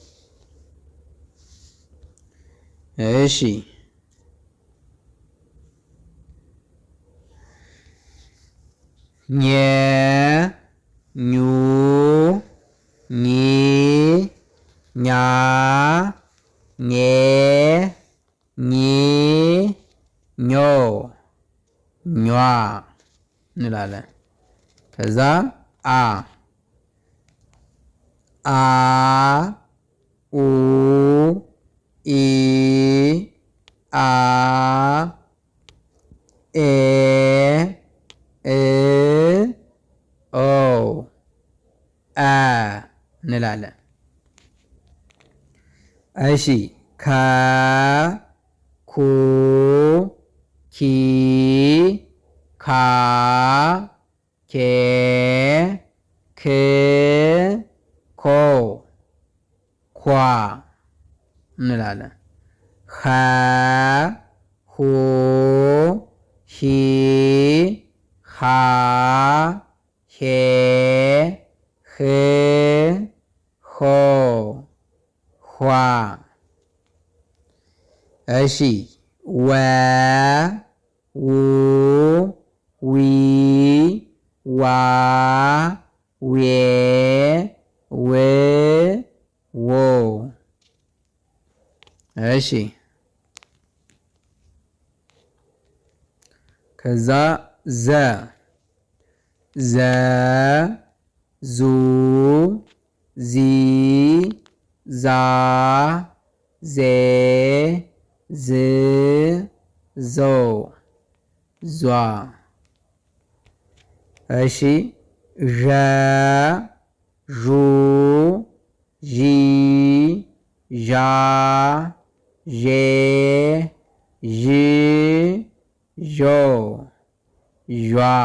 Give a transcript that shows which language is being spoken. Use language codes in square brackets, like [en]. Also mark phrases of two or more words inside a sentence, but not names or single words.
[am] እሺ ኘ ኙ ኚ ኛ ኜ ኚ ኞ ኟ እንላለን። ከዛ አ አ ኡ ኢ አ ኤ እ ኦ አ እንላለን። እሺ ከ ኩ ኪ ካ ኬ ክ ኮ ኳ እንላለን። ኸ ሁ ሂ ሃ ሄ ህ ሆ ኋ እሺ ወ ው ዊ ዋ ዌ ው ዎ እሺ ከዛ ዘ ዘ ዙ ዚ ዛ ዜ ዝ ዞ ዟ እሺ ዠ ዡ ዢ ዣ ዤ ዥ ዦ ዣ